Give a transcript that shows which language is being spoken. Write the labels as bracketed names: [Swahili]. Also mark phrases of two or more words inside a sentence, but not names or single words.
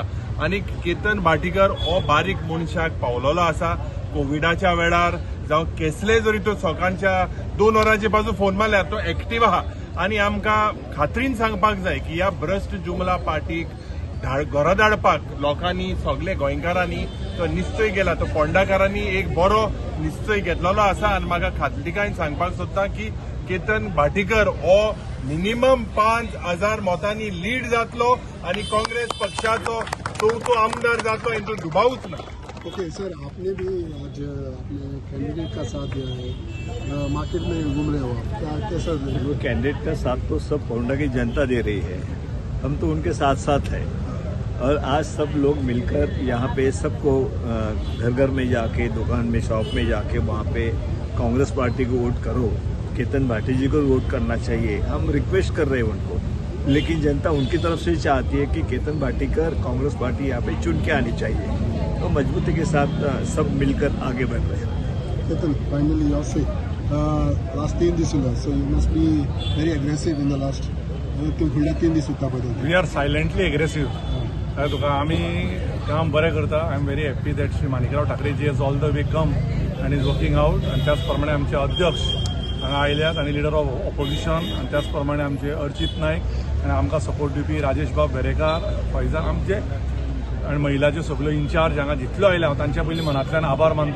[Konkani] आणि केतन भाटीकर हो बारीक मनशाक पावलेलो आसा कोविडाच्या वेळार जावं कसले जरी तो सकाळच्या 2 वरांचे पासून फोन मारल्यार तो एक्टीव आहा आणि आमकां खात्रीन सांगपाक जाय की ह्या भ्रश्ट जुमला पार्टीक घरा धाडपाक लोकांनी सगळे गोंयकारांनी तो निश्चय केला. तो फोंडाकारांनी एक बरो निश्चय घेतलेलो आसा आणि म्हाका खात्रीकायेन सांगपाक सोदता की केतन भाटीकर हो मिनिमम 5,000 मतांनी लीड जातलो आणि काँग्रेस पक्षाचो चौथो आमदार जातलो हेतून दुबावूच ना. [Hindi] ओके सर, आपने भी आज अपने कैंडिडेट का साथ दिया है, मार्केट में घूम रहे हो आप, क्या कैसा वो कैंडिडेट का साथ तो सब पोंडा की जनता दे रही है, हम तो उनके साथ साथ हैं. और आज सब लोग मिलकर यहाँ पे सबको घर घर में जाके दुकान में शॉप में जाके वहाँ पे कांग्रेस पार्टी को वोट करो, केतन भाटी जी को वोट करना चाहिए, हम रिक्वेस्ट कर रहे हैं उनको. लेकिन जनता उनकी तरफ से चाहती है कि केतन भाटीकर कांग्रेस पार्टी यहाँ पे चुन के आनी चाहिए. तो मजबूती के साथ सब मिलकर आगे बढ़ रहे हैं. [English] केतन, finally your say last [Konkani] 3 दीस उरला [English] so you must be very aggressive in the last [Konkani] फुडल्या 3 दीस उरता पळय. [English] we are silently aggressive. [Konkani] काय तुका आमी काम बरें करता. [English] I am very happy that Shri Manikrao Thakare ji has all the way come and is working out. [Konkani] आणि त्याच प्रमाणे आमचे अध्यक्ष हांगा आयल्यात आणि [English] leader of opposition [Konkani] आणि त्याच प्रमाणे आमचे अर्चित नायक आणि आमकां सपोर्ट दिवपी राजेश बाब बेरेकार फैजान आमचे आणि महिलाचे सगळे इंचार्ज हांगा जितलो आयले हांव तांच्या पयलीं मनांतल्यान आभार मानता.